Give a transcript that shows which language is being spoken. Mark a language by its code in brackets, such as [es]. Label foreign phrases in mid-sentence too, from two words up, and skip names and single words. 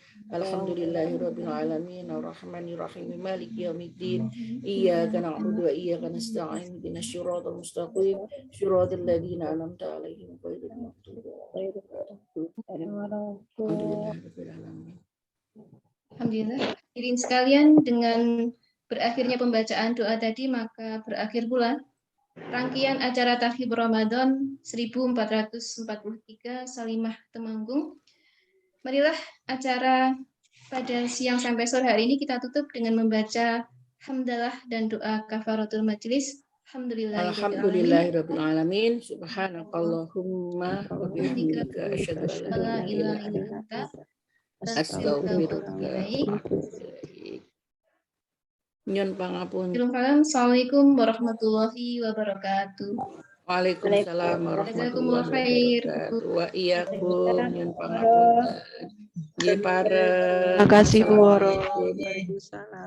[ar] الحمد لله رب العالمين الرحمن الرحيم مالك يوم الدين إياك نعبد وإياك نستعين اهدنا الصراط المستقيم صراط الذين أنعمت عليهم غير المغضوب عليهم. Alhamdulillah. [id] Hadirin sekalian, dengan berakhirnya pembacaan doa tadi maka berakhir pula rangkaian acara Taghib Ramadan 1443 Salimah Temanggung. Marilah acara pada siang sampai sore hari ini kita tutup dengan membaca hamdalah dan doa [ar] كفارة المجلس. الحمد لله رب العالمين. سبحانك اللهم وبحمدك أشهد أن لا إله إلا أنت أستغفرك وأتوب إليك. [jv] Nyun pangapunten. [ar] السلام عليكم ورحمة الله وبركاته. وعليكم السلام ورحمة الله وبركاته. وإياكم [jv] nyun pangapunten. Nggih pareng. [id] Terima kasih Bu Woro.